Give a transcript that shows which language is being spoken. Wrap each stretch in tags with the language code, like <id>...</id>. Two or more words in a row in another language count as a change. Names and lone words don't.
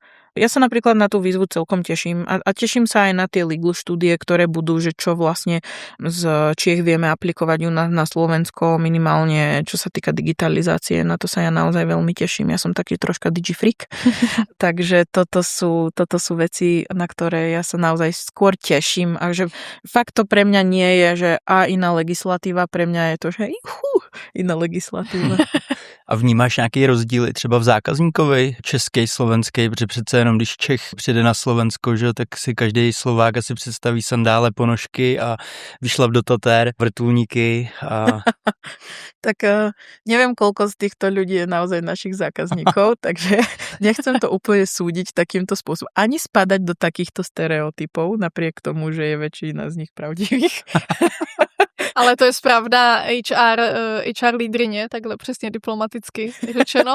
<sk>Ja sa napríklad na tú výzvu celkom teším a teším sa aj na tie legal štúdie, ktoré budú, že čo vlastne z Čiech vieme aplikovať u nás na Slovensko, minimálne čo sa týka digitalizácie, na to sa ja naozaj veľmi teším. Ja som taký troška digifreak, takže toto sú veci, na ktoré ja sa naozaj skôr teším a že fakt to pre mňa nie je, že iná legislatíva, pre mňa je to, že iná legislatíva.</sk> <cs>A vnímáš nějaký rozdíly třeba v zákazníkovi český, slovenský, protože přece jenom když Čech přijde na Slovensko, že, tak si každý Slovák asi představí sandále, ponožky a vyšlap do Tatér, vrtulníky. A...</cs> <sk>Tak neviem, koľko z týchto ľudí je naozaj našich zákazníkov, takže nechcem to úplne súdiť takýmto spôsobom. Ani spadať do takýchto stereotypov, napriek tomu, že je väčšina z nich pravdivých.</sk> <cs>Ale to je správná HR lídrině, takhle přesně diplomaticky řečeno.</cs>